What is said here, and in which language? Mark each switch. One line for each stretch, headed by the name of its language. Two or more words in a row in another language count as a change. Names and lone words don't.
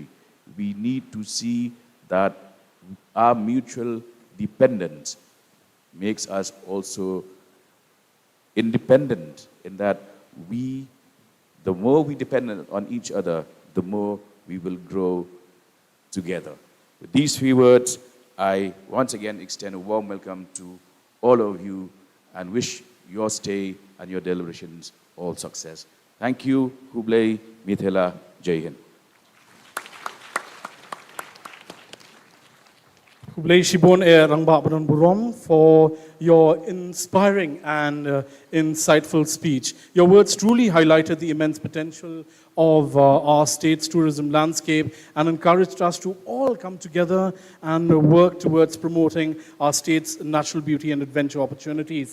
English: We need to see that our mutual dependence makes us also independent, in that the more we depend on each other, the more we will grow together. With these few words, I once again extend a warm welcome to all of you and wish your stay and your deliberations all success. Thank you,
Khasi: Hublai, Mithila,
Hindi: Jai Hind.
Khasi: Hublai Shibon
English: Rangba Badan Burom for your inspiring and insightful speech. Your words truly highlighted the immense potential of our state's tourism landscape and encouraged us to all come together and work towards promoting our state's natural beauty and adventure opportunities.